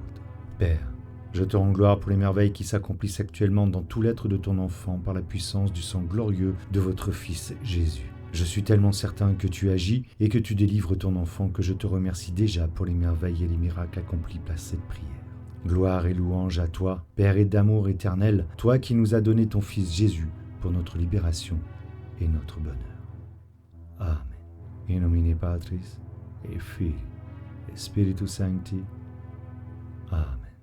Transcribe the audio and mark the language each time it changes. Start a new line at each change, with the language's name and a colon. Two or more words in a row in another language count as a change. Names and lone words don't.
French: Père, je te rends gloire pour les merveilles qui s'accomplissent actuellement dans tout l'être de ton enfant par la puissance du sang glorieux de votre Fils Jésus. Je suis tellement certain que tu agis et que tu délivres ton enfant que je te remercie déjà pour les merveilles et les miracles accomplis par cette prière. Gloire et louange à toi, Père et d'amour éternel, toi qui nous as donné ton Fils Jésus pour notre libération et notre bonheur. Amen.
Latin: In nomine Patris et Filii et Spiritus Sancti. Amen.